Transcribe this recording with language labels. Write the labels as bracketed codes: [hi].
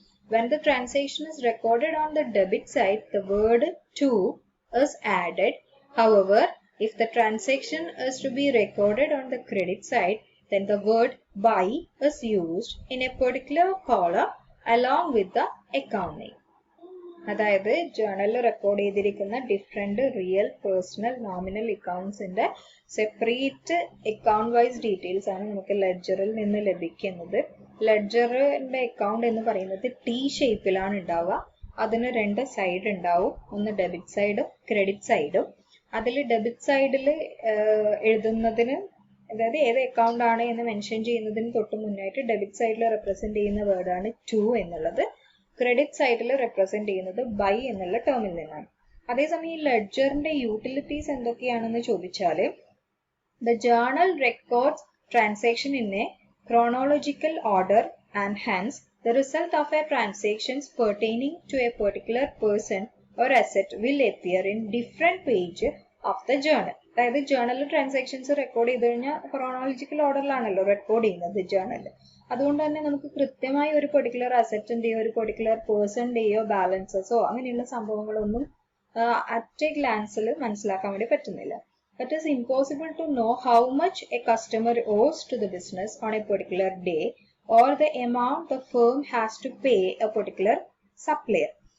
[en] When the transaction is recorded on the debit side, the word to is added. However, if the transaction is to be recorded on the credit side, then the word by is used in a particular column along with the account name. [ml] അതായത് ജേർണലിൽ record ചെയ്തിരിക്കുന്ന different real, personal, nominal അക്കൗണ്ട്സിന്റെ separate account vice details ആണ് നമുക്ക് ലെഡ്ജറിൽ നിന്ന് ലഭിക്കുന്നത്. ലെഡ്ജറിന്റെ account എന്ന് പറയുന്നത് T ഷേപ്പിലാണ് ഉണ്ടാവുക. അതിന് രണ്ട് സൈഡ് ഉണ്ടാവും, ഒന്ന് ഡെബിറ്റ് സൈഡും ക്രെഡിറ്റ് സൈഡും. അതിൽ ഡെബിറ്റ് സൈഡിൽ എഴുതുന്നതിന്, അതായത് ഏത് അക്കൗണ്ട് ആണ് എന്ന് മെൻഷൻ ചെയ്യുന്നതിന് തൊട്ട് മുന്നായിട്ട് ഡെബിറ്റ് സൈഡിൽ റെപ്രസെന്റ് ചെയ്യുന്ന വേർഡാണ് ടു എന്നുള്ളത്. ക്രെഡിറ്റ് സൈഡിൽ റെപ്രസെന്റ് ചെയ്യുന്നത് ബൈ എന്നുള്ള ടേമിൽ നിന്നാണ്. അതേസമയം ഈ ലെഡ്ജറിന്റെ യൂട്ടിലിറ്റീസ് എന്തൊക്കെയാണെന്ന് ചോദിച്ചാൽ, [en] The journal records transaction in a chronological order and hence the result of a transactions pertaining to a particular person or asset will appear in different page of the journal. [ml] അതായത് ജേർണലിൽ transactions record ചെയ്ത് കഴിഞ്ഞാൽ chronological ഓർഡറിലാണല്ലോ record ചെയ്യുന്നത് ജേർണലിൽ. അതുകൊണ്ട് തന്നെ നമുക്ക് കൃത്യമായി ഒരു particular അസറ്റിന്റെയോ ഒരു പെർട്ടിക്കുലർ പേഴ്സന്റെയോ ബാലൻസസോ അങ്ങനെയുള്ള സംഭവങ്ങളൊന്നും അറ്റ് എ ഗ്ലാൻസിൽ മനസ്സിലാക്കാൻ വേണ്ടി പറ്റുന്നില്ല. [en] It is impossible to know how much a customer owes to the business on a particular day or the amount the firm has to pay a particular supplier.